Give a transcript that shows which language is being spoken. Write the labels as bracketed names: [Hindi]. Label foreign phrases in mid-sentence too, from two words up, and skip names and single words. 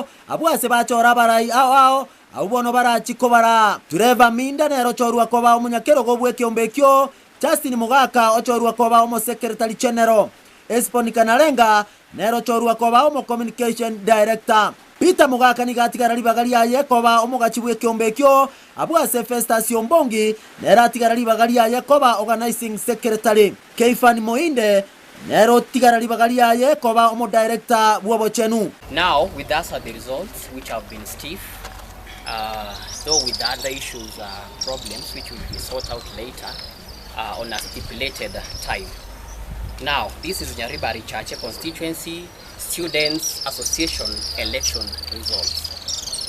[Gusii] abwase bachora barai ao abubono barachikobara Trevor Minda nero chorwa koba omunyakero gobwe kiombe kyo Justin Mugaka ochorwa koba omo secretary general Esponi Kanarenga nero chorwa koba omo communication director Peter Mugaka ni gatigara libagari yaye koba omugachibwe kiombe kyo abwase Festation Mbongi nera tigara libagari yaye koba organizing secretary Keifan Moinde nero tigara libagari yaye koba omo director bwobochenu. [English] Now with us are the results which have been stiff, though with the other issues problems which will be sorted out later on a stipulated time. Now this is Nyaribari Chache constituency Students Association election results.